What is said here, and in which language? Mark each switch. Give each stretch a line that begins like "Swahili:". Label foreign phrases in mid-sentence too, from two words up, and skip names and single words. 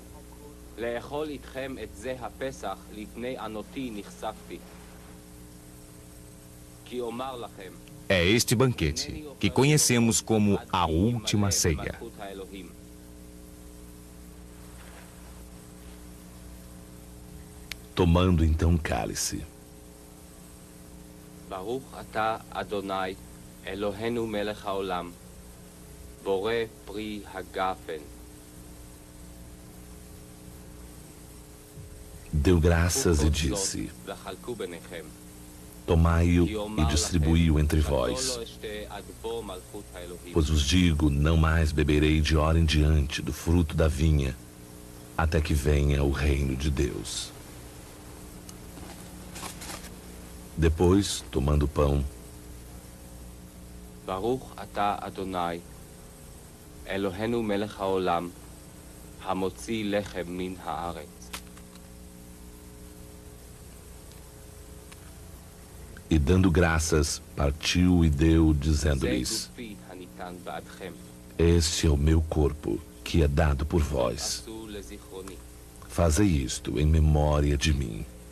Portuguese: É este banquete que conhecemos como a última ceia. Tomando então o cálice.
Hebrew: ברוך אתה אדני אלהינו מלך העולם, בורא פרי הגפן.
Portuguese: Deu graças e disse: Tomai-o e distribui-o entre vós. Pois vos digo, não mais beberei de hora em diante do fruto da vinha, até que venha o reino de Deus. Depois, tomando o pão,
Hebrew: ברוך אתה אדני, אלהינו מלך העולם, המוציא לחם מן הארץ.
Portuguese: e dando graças, partiu e deu, dizendo-lhes: Este é o meu corpo, que é dado por vós. Fazei isto em memória de mim.